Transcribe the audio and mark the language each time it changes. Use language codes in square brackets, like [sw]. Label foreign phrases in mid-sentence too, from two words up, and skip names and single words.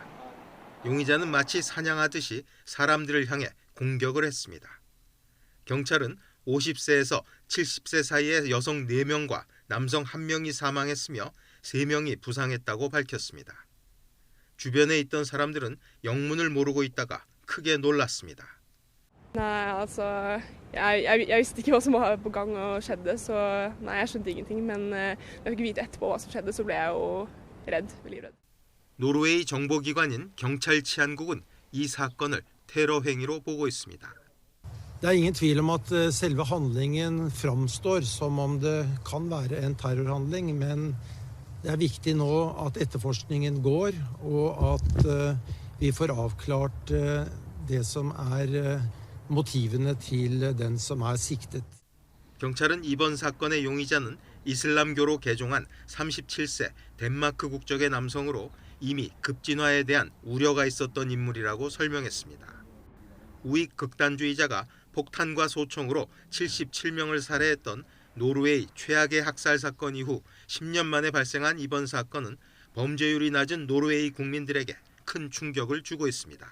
[ko] 용의자는 마치 사냥하듯이 사람들을 향해 공격을 했습니다. 경찰은 50세에서 70세 사이의 여성 4명과 남성 1명이 사망했으며 3명이 부상했다고 밝혔습니다. 주변에 있던 사람들은 영문을 모르고 있다가 크게 놀랐습니다. [no] Nei, altså, jeg visste ikke hva som var på gang og skjedde, så nei, jeg skjønte ingenting. Men da jeg fikk vite etterpå hva som skjedde, så ble jeg jo redd, veldig redd. [ko] 노르웨이 정보기관인 경찰 치안국은 이 사건을 테러 행위로 보고 있습니다. [no] Det er ingen tvil om at selve handlingen framstår som om det kan være en terrorhandling, men det er viktig nå at etterforskningen går, og at vi får avklart det som motivene til den som siktet. [ko] 경찰은 이번 사건의 용의자는 이슬람교로 개종한 37세 덴마크 국적의 남성으로 이미 급진화에 대한 우려가 있었던 인물이라고 설명했습니다. 우익 극단주의자가 폭탄과 소총으로 77명을 살해했던 노르웨이 최악의 학살 사건 이후 10년 만에 발생한 이번 사건은 범죄율이 낮은 노르웨이 국민들에게 큰 충격을 주고 있습니다.